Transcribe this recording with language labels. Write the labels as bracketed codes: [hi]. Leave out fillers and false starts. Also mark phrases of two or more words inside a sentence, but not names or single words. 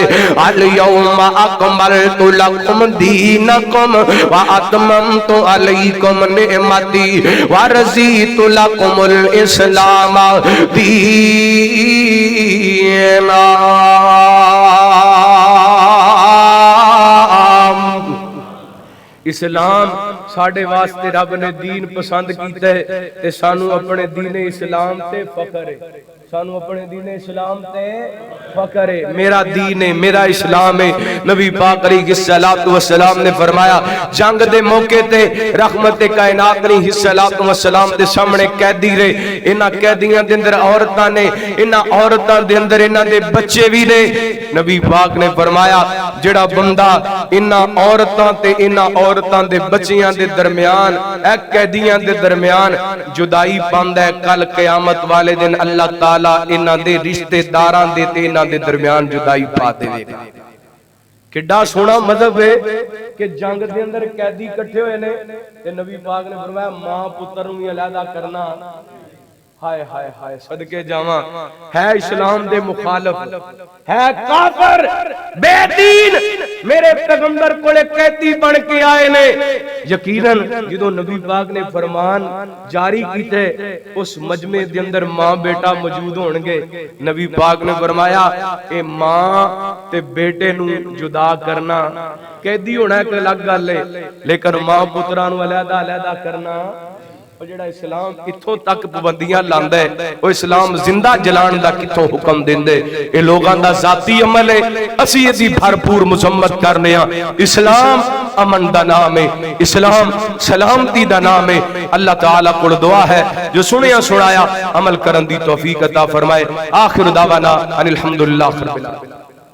[ar] الیوم اکملت لکم دینکم واتممت علیکم نعمتی ورضیت لکم الاسلام دینا۔ [pa] اسلام ساڑھے واسطے رب نے دین پسند کیتا ہے تے سانو اپنے دین اسلام تے فخر ہے، سانو اپنے دین اسلام تے فخر ہے۔ میرا دین ہے، میرا اسلام ہے۔ نبی پاک [ar] علیہ السلام [pa] نے فرمایا جنگ دے موقع تے رحمت کائنات [ar] علیہ السلام [pa] دے سامنے قیدی رہے، انہاں قیدیاں دے اندر عورتاں نے، انہاں عورتاں دے اندر انہاں دے بچے بھی نے۔ نبی پاک نے فرمایا جڑا بندہ انہاں عورتاں تے انہاں عورتاں دے بچیاں دے درمیان، ایک قیدیاں دے درمیان جدائی پاندا ہے، کل قیامت والے دن اللہ تعالی انہاں دے رشتے داراں دے تے انہاں دے درمیان جدائی پا دے گا۔ کڈا سونا مذہب ہے کہ جنگ دے اندر قیدی کٹھے ہوئے نے تے نبی پاک نے فرمایا ماں پتر نوں بھی علیحدہ کرنا۔ ہائے ہائے ہائے صدقے جاواں، ہے اسلام دے مخالف، ہے کافر، بے دین، میرے پیغمبر کولے قیدی بن کے آئے نے۔ یقیناً جدوں نبی پاک نے فرمان جاری کیتے اس مجمع دے اندر ماں بیٹا موجود ہون گے، نبی پاک نے فرمایا اے ماں تے بیٹے نوں جدا کرنا، قیدی ہونا ایک الگ گل ہے، لیکن ماں پتراں نوں علیحدہ کرنا، اور جڑا اسلام کتھوں تک پابندیاں لاندا ہے، وہ اسلام زندہ جلان دا کتھوں حکم دیندے؟ اے لوگاں دا ذاتی عمل ہے، اسی دی بھرپور مذمت کرنے ہاں۔ اسلام امن دا نام ہے، اسلام سلامتی دا نام ہے۔ اللہ تعالیٰ کو دعا ہے جو سنیا سنایا عمل کرن دی توفیق عطا فرمائے۔ [ar] آخر دعوانا ان الحمدللہ رب العالمین۔